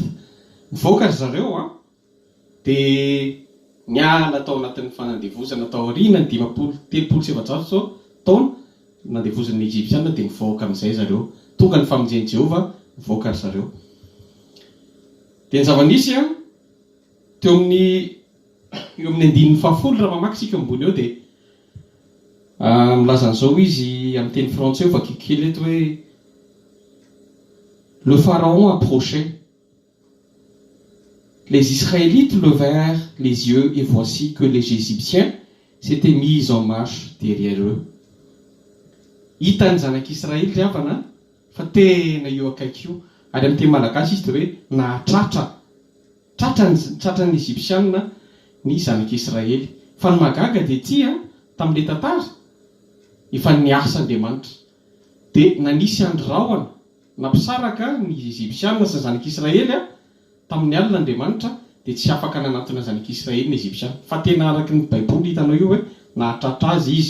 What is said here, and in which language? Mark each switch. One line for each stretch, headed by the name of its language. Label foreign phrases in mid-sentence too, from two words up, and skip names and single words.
Malagasy: Nivoaka ry zareo dia niala tao anatin'ny fanandevozana tao aoriana ny 700 taona nandevozan'ny Egyptianina dia nivoaka amin'izay zareo. Tonga ny famonjen'i Jehovah nivoaka ry zareo. Dia ny zava-nisy teo amin'ny 10 raha mamaky tsika ambony eo dia milaza an'izao izy amin'ny teny frantsay vakiako kely eto hoe
French: le pharaon approchait. Les Israélites levèrent les yeux et voici que les Égyptiens s'étaient mis en marche derrière eux.
Malagasy: Hitan'ny zanak'Israely avana fa tena eo akaiky io ary amin'ny teny malagasy izy dia hoe nahatratra tratran'ny Egyptianina ny zanak'Israely. Fa ny magaga dia ity tamin'ilay tantara efa niasa Andriamanitra dia nanisy androraoana nampisaraka ny Egyptianina sy ny zanak'Israely tamin'ny alina Andriamanitra dia tsy afaka nanatona zanak'Israely ny Egyptianina fa tena araka ny Baiboly hitanao io hoe nahatratra azy izy.